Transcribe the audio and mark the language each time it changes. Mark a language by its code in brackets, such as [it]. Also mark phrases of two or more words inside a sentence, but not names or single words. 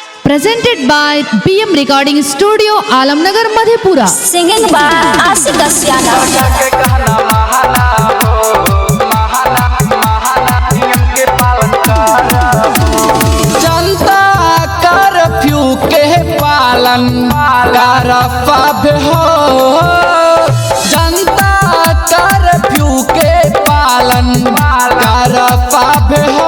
[en] Presented by BM Recording Studio, Alamnagar, Madhepura. Singing by Asik Asyana. [bho] जनता कर्फ्यू के पालन करफब हो। जनता कर्फ्यू के पालन करफब हो।